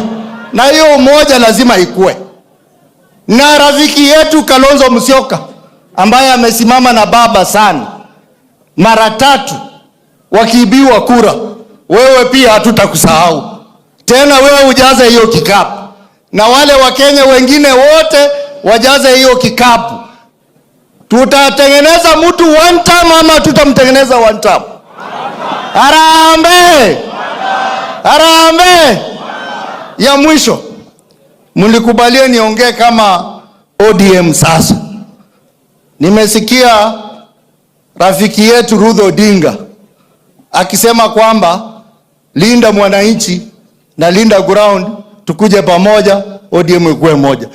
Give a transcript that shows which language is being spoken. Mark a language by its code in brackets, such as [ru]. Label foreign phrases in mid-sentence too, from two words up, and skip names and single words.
[sw] Na hiyo umoja lazima ikue. Na rafiki yetu Kalonzo Musyoka ambaye amesimama na baba sana mara 3 wakiibiwa kura, wewe pia hatutakusahau tena. Wewe ujaze hiyo kikapu, na wale Wakenya wengine wote wajaze hiyo kikapu. Tutatengeneza mtu [en] one term [sw] ama tutamtengeneza [en] one term? [sw] Harambee! Harambee! Ya mwisho, mlikubalia niongee kama ODM sasa. Nimesikia rafiki yetu Ruth Odinga akisema kwamba linda mwananchi na linda ground, tukuje pamoja, ODM ikuwe moja.